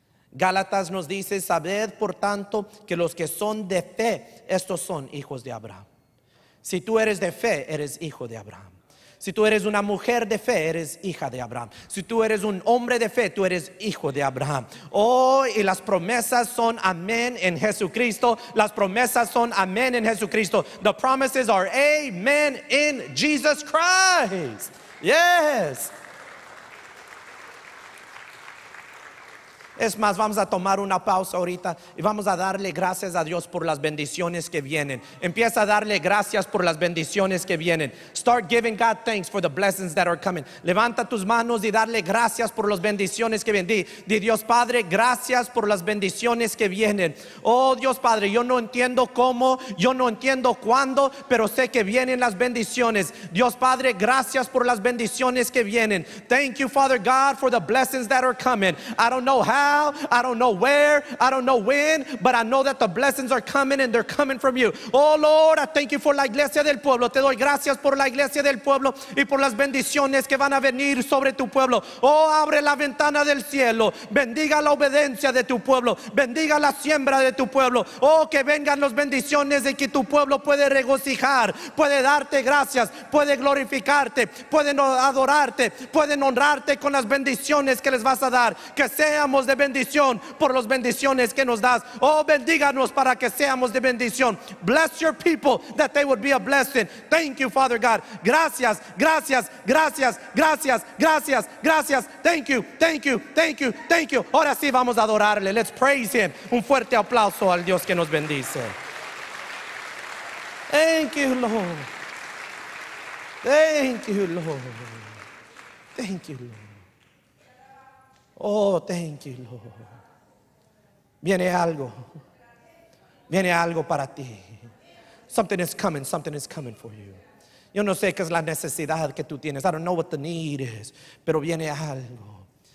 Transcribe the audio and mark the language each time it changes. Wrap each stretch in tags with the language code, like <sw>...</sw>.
<es>Gálatas nos dice, sabed por tanto que los que son de fe, estos son hijos de Abraham. Si tú eres de fe, eres hijo de Abraham. Si tú eres una mujer de fe, eres hija de Abraham. Si tú eres un hombre de fe, tú eres hijo de Abraham. Y las promesas son amén en Jesucristo. Las promesas son amén en Jesucristo.</es> <en>The promises are amen in Jesus Christ. Yes.</en> <es>Es más, vamos a tomar una pausa ahorita y vamos a darle gracias a Dios por las bendiciones que vienen. Empieza a darle gracias por las bendiciones que vienen.</es> <en>Start giving God thanks for the blessings that are coming.</en> <es>Levanta tus manos y darle gracias por las bendiciones que vienen. Di Dios Padre, gracias por las bendiciones que vienen. Oh Dios Padre, yo no entiendo cómo, yo no entiendo cuándo, pero sé que vienen las bendiciones. Dios Padre, gracias por las bendiciones que vienen.</es> <en>Thank you, Father God, for the blessings that are coming. I don't know how, I don't know where, I don't know when, but I know that the blessings are coming and they're coming from you. Oh Lord, I thank you for</en> <es>la iglesia del pueblo. Te doy gracias por la iglesia del pueblo y por las bendiciones que van a venir sobre tu pueblo. Oh, abre la ventana del cielo, bendiga la obediencia de tu pueblo, bendiga la siembra de tu pueblo. Oh, que vengan las bendiciones de que tu pueblo puede regocijar, puede darte gracias, puede glorificarte, pueden adorarte, pueden honrarte con las bendiciones que les vas a dar. Que seamos de bendición por las bendiciones que nos das. Oh, bendíganos para que seamos de bendición.</es> <en>Bless your people that they would be a blessing. Thank you, Father God.</en> <es>Gracias, gracias, gracias, gracias, gracias, gracias.</es> <en>Thank you, thank you, thank you, thank you.</en> <es>Ahora sí vamos a adorarle.</es> <en>Let's praise him.</en> <es>Un fuerte aplauso al Dios que nos bendice.</es> <en>Thank you, Lord. Thank you, Lord. Thank you, Lord. Oh, thank you, Lord.</en> <es>Viene algo para ti.</es> <en>Something is coming for you.</en> <es>Yo no sé qué es la necesidad que tú tienes.</es> <en>I don't know what the need is,</en> <es>pero viene algo.</es>